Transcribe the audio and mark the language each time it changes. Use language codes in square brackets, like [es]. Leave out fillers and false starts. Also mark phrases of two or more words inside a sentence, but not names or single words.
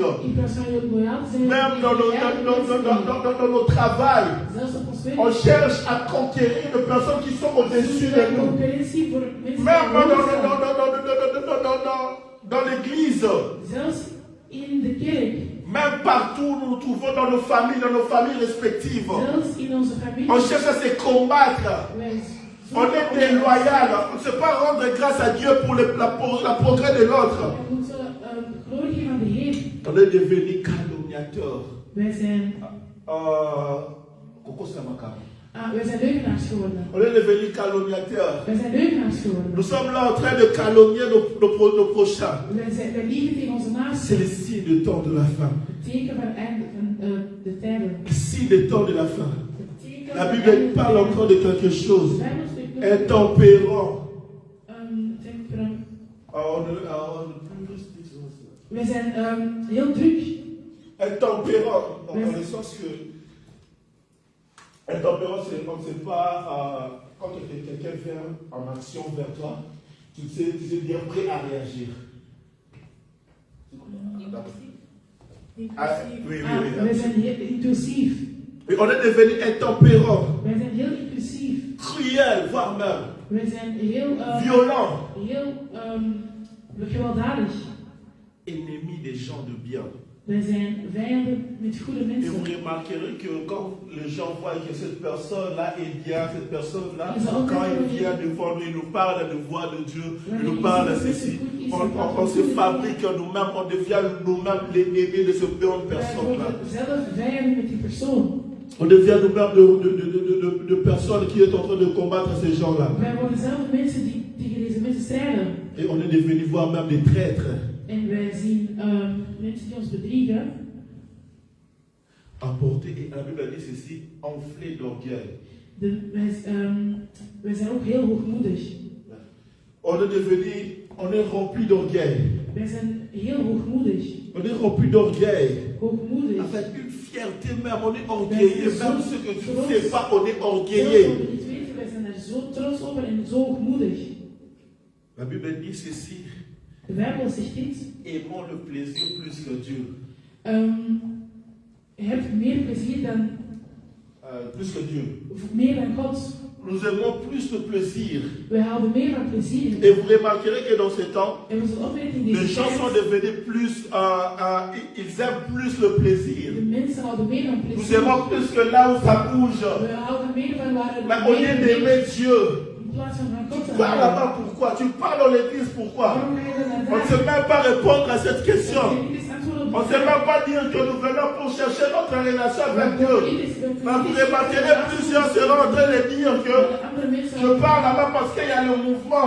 [fr] Même dans nos travail, on cherche à conquérir de personnes qui sont au-dessus de nous. Même dans l'église. Même partout où nous nous trouvons dans nos familles respectives. [nl] Zelfs in onze familie. [fr] On cherche à se combattre. On est déloyal. On ne sait pas rendre grâce à Dieu pour le progrès de l'autre. On est devenu calomniateur. [nl] Wij zijn leugenaars geworden. [fr] On est devenu calomniateur. [nl] Wij zijn leugenaars geworden. [fr] Nous sommes là en train de calomnier nos prochains. [nl] Wij liegen tegen onze naasten. [fr] C'est le signe du temps de la fin. [nl] Het teken van het einde van de tijden. [fr] Le signe du temps de la fin. La Bible parle encore de quelque chose. Intempérant. [nl] We zijn heel druk. [fr] Intempérant, dans le sens que intempérant, c'est on ne sait pas quand quelqu'un vient en action vers toi, tu sais bien prêt à réagir. [nl] We zijn heel impulsief. [fr] On est devenu intempérant. [nl] We zijn heel impulsief. [fr] Cruel, voire même. [nl] We zijn heel violent. Heel gewelddadig. [fr] Ennemis des gens de bien. [nl] Wij zijn vijanden met goede [fr] Et [nl] mensen. [fr] vous remarquerez que quand les gens voient que cette personne-là est bien, cette personne-là, quand il vient devant nous, il nous parle de voix de Dieu, il nous parle de ceci, on se fabrique nous-mêmes, on devient nous-mêmes l'ennemi de cette bonne personne-là. On devient nous-mêmes de personnes qui sont en train de combattre ces gens-là. Et on est devenu voir même des traîtres. [nl] En wij zien mensen die ons bedriegen. [fr] Emporté, et la Bible dit ceci, enflé d'orgueil. [nl] Wij zijn ook heel hoogmoedig. [fr] On est rempli d'orgueil. [nl] Wij zijn heel hoogmoedig. [fr] On est rempli d'orgueil. [nl] Hoogmoedig. [fr] Avec une fierté même, on est orgueilleux. Même ce que tu ne sais pas, on est orgueilleux. [nl] Wij zijn er zo trots op en zo hoogmoedig. [fr] La Bible dit ceci. [nl] De Bijbel zegt dit. [fr] Aimons le plaisir plus que Dieu. [nl] Je hebt meer plezier dan. [fr] Plus que Dieu. [nl] Meer dan God. [fr] Nous aimons plus le plaisir. [nl] We houden meer van plezier. [fr] Et vous remarquerez que dans ce temps, les gens sont devenus plus, ils aiment plus le plaisir. [nl] De mensen houden meer van plezier. [fr] Nous aimons plus que là où ça bouge. [nl] We houden meer van waar het. [fr] Mais au lieu d'aimer Dieu. Tu parles là-bas pourquoi? Tu parles dans l'église pourquoi? On ne sait même pas répondre à cette question. On ne sait même pas dire que nous venons pour chercher notre relation avec Dieu. Mais vous remarquerez, plusieurs seront en train de dire que je parle là-bas parce qu'il y a le mouvement.